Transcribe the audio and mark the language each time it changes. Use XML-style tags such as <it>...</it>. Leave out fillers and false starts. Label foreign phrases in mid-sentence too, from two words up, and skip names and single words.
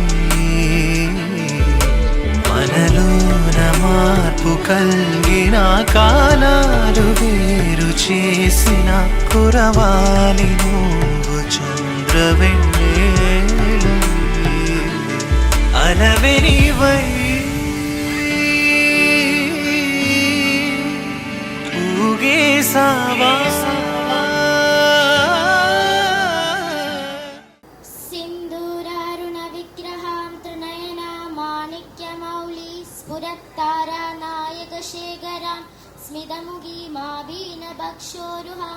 <te>మనలోన మార్పు కలిగిన కాలాలు వేరు చేసిన కురవాలి నువ్వు చంద్రవెన్నెలై అలవెనివై ఊగేసావా</te> <sa>सिन्दूरारुण विग्रहां त्रिनयना माणिक्यमौली स्फुरत्तारा नायकशेखरां स्मितमुखी मावीनभक्षोरुहां</sa>